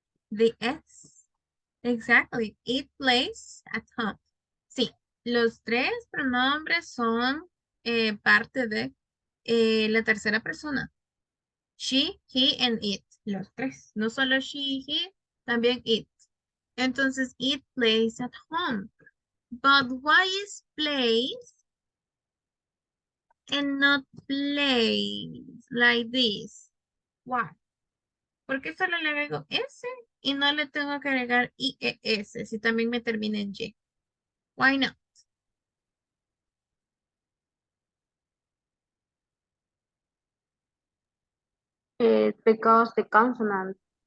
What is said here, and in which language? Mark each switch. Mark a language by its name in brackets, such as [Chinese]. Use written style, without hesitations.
[English] The S. Exactly. It plays at home. [Spanish] Sí, los tres pronombres son parte de la tercera persona. [English] She, he, and it. [Spanish] Los tres. No solo she, he, también it. [English] Entonces, it plays at home. But why is plays and not plays like this? Why? [Spanish] ¿Por qué solo le agrego S y no le tengo que agregar IES si también me termina en Y? [English] Why not? Because the consonant